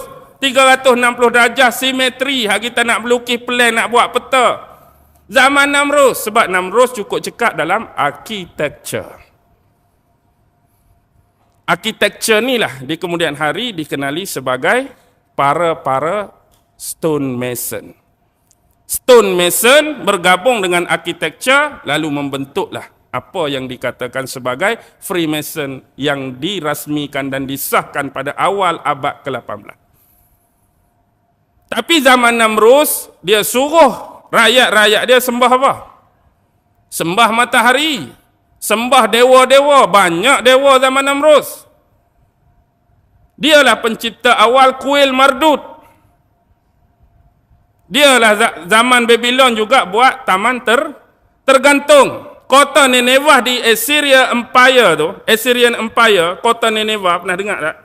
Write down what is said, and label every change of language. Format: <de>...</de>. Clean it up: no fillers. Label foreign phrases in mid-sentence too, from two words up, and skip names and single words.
<ms>360 darjah simetri, hak kita nak melukis plan, nak buat peta. Zaman Namrus, sebab Namrus cukup cekap dalam architecture. Architecture ni lah di kemudian hari dikenali sebagai para</ms> <en>stone mason. Stone mason</en> <ms>bergabung dengan architecture, lalu membentuklah apa yang dikatakan sebagai Freemason yang dirasmikan dan disahkan pada awal abad ke-18. Tapi zaman Namrus, dia suruh rakyat-rakyat dia sembah apa? Sembah matahari, sembah dewa-dewa, banyak dewa zaman Namrus. Dialah pencipta awal kuil Mardut. Dialah zaman Babylon juga buat taman tergantung. Kota Nineveh di Assyrian Empire, kota Nineveh, pernah dengar tak?</ms>